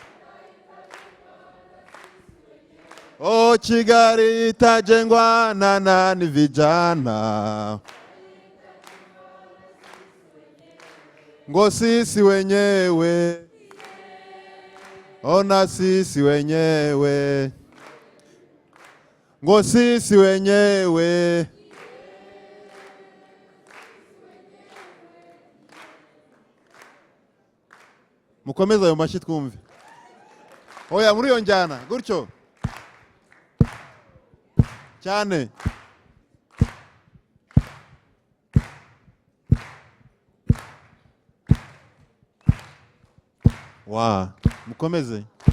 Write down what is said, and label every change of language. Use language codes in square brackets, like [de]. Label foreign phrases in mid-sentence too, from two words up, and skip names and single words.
[sw] Oh, Kigali itajengwa na nani vijana. Ngo sisi wenyewe. Ona sisi wenyewe. Ngo sisi wenyewe. [rw] Mukomeza ayo mashyi twumve. Oya muri iyo njyana gutyo cyane. Mukomeze.